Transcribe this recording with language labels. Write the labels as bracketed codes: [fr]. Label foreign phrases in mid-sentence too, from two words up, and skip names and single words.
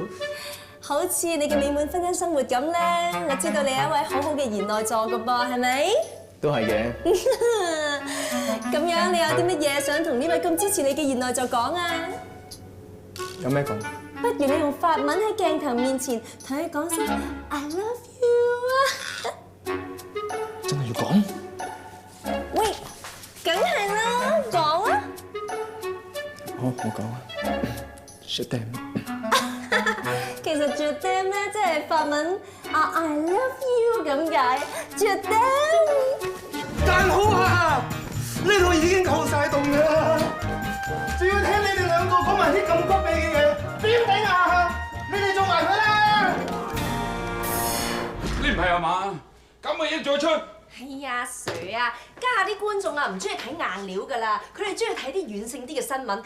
[yue] 好似你嘅美滿婚姻生活咁咧，我知道你係一位好好嘅賢內助㗎噃，係咪？都係嘅。咁樣你有啲乜嘢想同呢位咁支持你嘅賢內助講啊？有咩講？不如你用法文喺鏡頭面前同佢講聲 [en] I love you [yue] 啊！真係要講？喂，梗係啦，講啊！好，我講啊。 [fr] Je t'aime。 [yue] 其實 [fr] je t'aime [yue] 咧，即係法文啊 [en] I love you [yue] 咁解。 [fr] je t'aime。 [yue] 但好啊，呢度已經夠晒凍㗎啦，仲要聽你哋兩個講埋啲咁骨痹嘅嘢，點頂啊？你哋做埋佢啦！你唔係啊嘛？咁嘅嘢再出？係啊，Sir啊，家下啲觀眾啊唔中意睇硬料㗎啦，佢哋中意睇啲軟性啲嘅新聞。